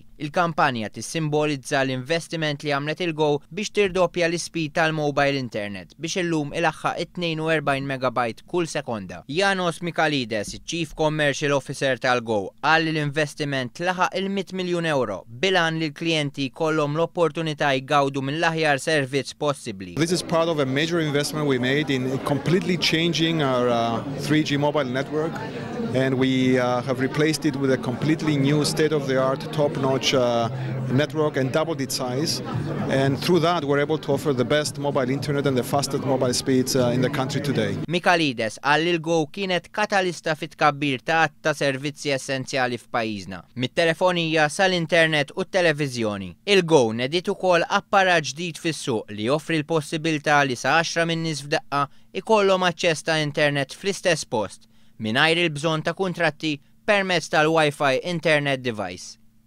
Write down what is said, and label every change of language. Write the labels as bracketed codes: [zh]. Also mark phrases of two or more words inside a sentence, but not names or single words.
[mt] Il-kampanja tissimbolizza l-investiment li għamlet il-GO biex tirdoppja l-ispid tal- [en] mobile internet [mt] biex illum ilaħħaq 42 megabyte kull sekonda. Janos Mikalides, [en] Chief Commercial Officer [mt] tal-GO, qal li l-investiment laħaq il-100 miljun euro bilan li l-klijenti kollhom l-opportunità jgawdu mill-aħjar servizz possibbli. [en] This is part of a major investment we made in completely changing our 3G mobile network, and we have replaced it with a completely new state-of-the-art, top-notch network and doubled its size. And through that, we're able to offer the best mobile internet and the fastest mobile speeds in the country today. [mt] Mikalides qal li l-GO kienet katalista fit-tkabbir ta' servizzi essenzjali f'pajjiżna, mit-telefonija sal-internet u t-televiżjoni. Il-GO nediet ukoll apparat ġdid fis-suq li joffri l-possibilità li sa 10 minn nies f'daqqa ikollhom aċċess ta' internet fl-istess post mingħajr il-bżonn ta' kuntratti permezz tal- [en] Wi-Fi internet device.